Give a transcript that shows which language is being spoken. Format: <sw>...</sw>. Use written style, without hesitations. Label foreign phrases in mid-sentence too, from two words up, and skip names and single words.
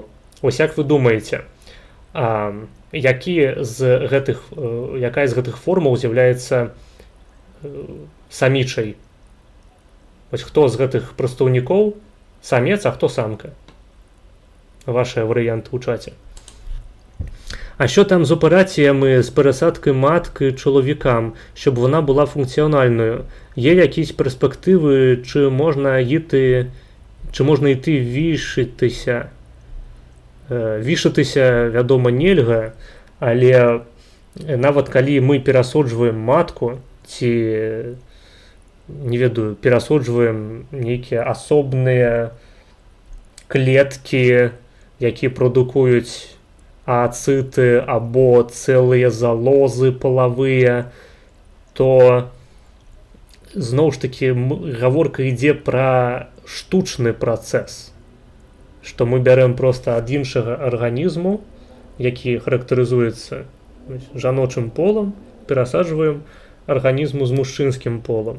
<be>Вось як вы думаеце, якая з гэтых формаў з'яўляецца самічай? Вось хто з гэтых прадстаўнікоў самец, а хто самка? Вашыя варыянты ў чаце.</be> <uk>А що там з операціями з пересадки матки чоловікам, щоб вона була функціональною? Є якісь перспективи, чи можна йти вішитися?</uk> <be>Вішатися, вядома, нельга, але нават калі мы перасоджваем матку, ці, не ведаю, перасоджваем нейкія асобныя клеткі, які прадукуюць ацыты або цэлыя залозы палавыя, то зноў ж таки гаворка ідзе пра штучны працэс, што мы бярем проста ад іншага арганізму, які характарызуецца жаночым полам, перасаджваем арганізму з мужчынскім полам.</be>